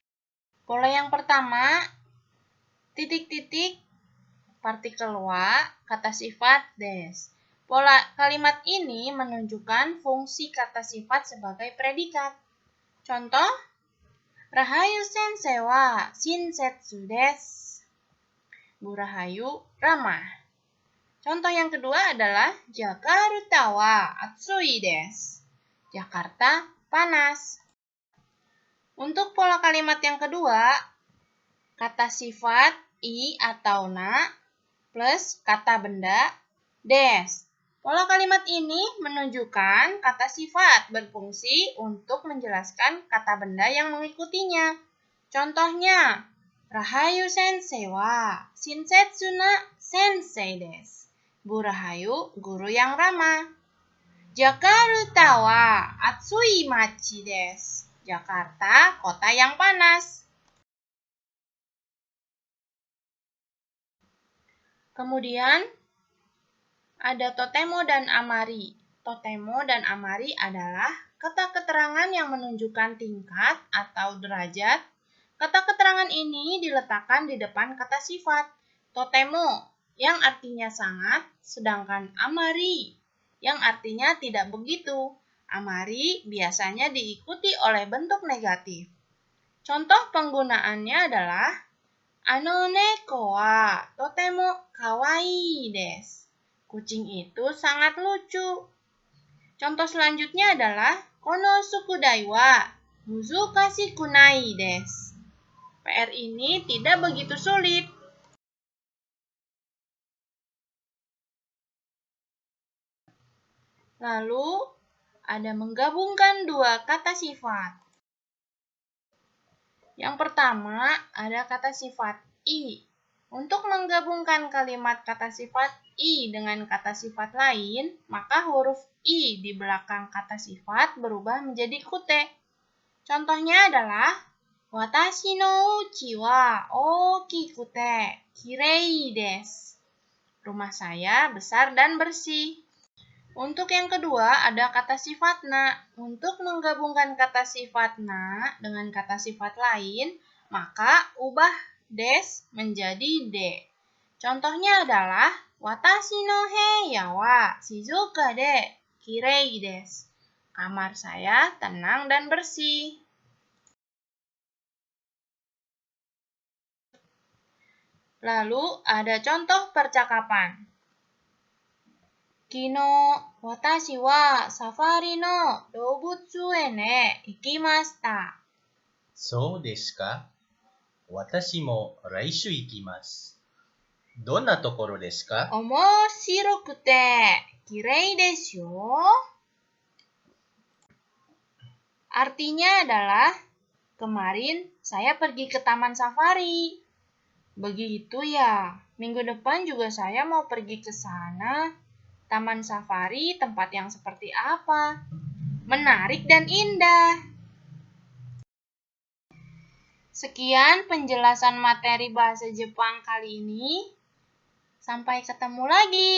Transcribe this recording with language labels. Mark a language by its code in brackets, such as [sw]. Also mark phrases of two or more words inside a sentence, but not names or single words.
[id] Pola yang pertama, titik-titik, partikel wa, kata sifat des. Pola kalimat ini menunjukkan fungsi kata sifat sebagai predikat. [ja] Contoh, ラハユ先生は親切です. [id] Bu Rahayu ramah. Contoh yang kedua adalah [ja] ジャカルタは暑いです. [id] Jakarta panas. Untuk pola kalimat yang kedua, kata sifat i atau na plus kata benda des. Pola kalimat ini menunjukkan kata sifat berfungsi untuk menjelaskan kata benda yang mengikutinya. [ja] Contohnya, ラハユ先生は親切な先生です. [id] Bu Rahayu, guru yang ramah. [ja] ジャカルタは暑い町です. [id] Jakarta, kota yang panas. Kemudian, ada totemo dan amari. totemo, dan amari adalah kata keterangan yang menunjukkan tingkat atau derajat. Kata keterangan ini diletakkan di depan kata sifat. Totemo yang artinya sangat, sedangkan amari yang artinya tidak begitu. Amari biasanya diikuti oleh bentuk negatif. Contoh penggunaannya adalah [ja] あの猫はとても可愛いです. [id] Kucing itu sangat lucu. Contoh selanjutnya adalah [ja] この宿題は難しくないです. [id] PR ini tidak begitu sulit. Lalu ada menggabungkan dua kata sifat. Yang pertama ada kata sifat i. Untuk menggabungkan kalimat kata sifat i dengan kata sifat lain, maka huruf i di belakang kata sifat berubah menjadi kute. Contohnya adalah [ja] 私の家は大きくて綺麗です. [id] Rumah saya besar dan bersih. Untuk yang kedua ada kata sifat na. Untuk menggabungkan kata sifat na dengan kata sifat lain, maka ubah des menjadi de. Contohnya adalah [ja] 私の部屋は静かで綺麗です. [id] Kamar saya tenang dan bersih. Lalu ada contoh percakapan. [ja] 昨日私はサファリの動物園へ行きました. そうですか。私も来週行きます。どんなところですか？面白くて綺麗ですよ. [id] Artinya adalah, kemarin saya pergi ke taman safari. Begitu ya, minggu depan juga saya mau pergi ke sana. Taman safari tempat yang seperti apa? Menarik dan indah. Sekian penjelasan materi bahasa Jepang kali ini. Sampai ketemu lagi.